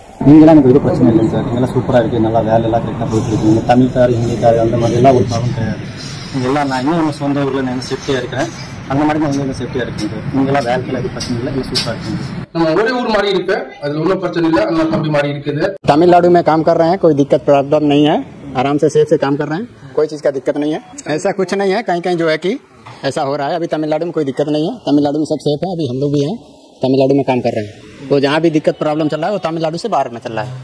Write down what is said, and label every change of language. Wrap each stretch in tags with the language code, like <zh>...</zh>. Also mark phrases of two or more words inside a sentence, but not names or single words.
<ta>நீங்களாம் எனக்கு எதுவும் பிரச்சனை இல்லைங்க சார், இங்கெல்லாம் சூப்பராக இருக்குது, நல்லா வேலை எல்லாம் கரெக்டாக போயிட்டு இருக்கீங்க. தமிழ்கார் ஹிந்திக்கார் அந்த மாதிரிலாம் ஒரு ப்ராப்ளம் கிடையாது. இங்கெல்லாம் நான் இன்னும் சொந்த ஊரில் நான் சேஃப்டியாக இருக்கிறேன், அந்த மாதிரி நான் இங்கே சேஃப்டியாக இருக்கேன் சார். இங்கெல்லாம் வேலையில் எதுவும் பிரச்சனை இல்லை, இங்கே சூப்பராக இருக்குங்க. நம்ம ஒரே ஊர் மாதிரி இருக்கு, அது ஒன்றும் பிரச்சனை இல்லை, அதனால தம்பி மாதிரி இருக்குது.</ta> <hi>तमिलनाडु में काम कर रहे हैं, कोई दिक्कत प्रॉब्लम नहीं है, आराम से सेफ से काम कर रहे हैं, कोई चीज़ का दिक्कत नहीं है. ऐसा कुछ नहीं है, कहीं कहीं जो है कि ऐसा हो रहा है. अभी तमिलनाडु में कोई दिक्कत नहीं है, तमिलनाडु में सब सेफ है. अभी हम लोग भी हैं, तमिलनाडु में काम कर रहे हैं. तो जहाँ भी दिक्कत प्रॉब्लम चल रहा है वो तमिलनाडु से बाहर में चल रहा है.</hi>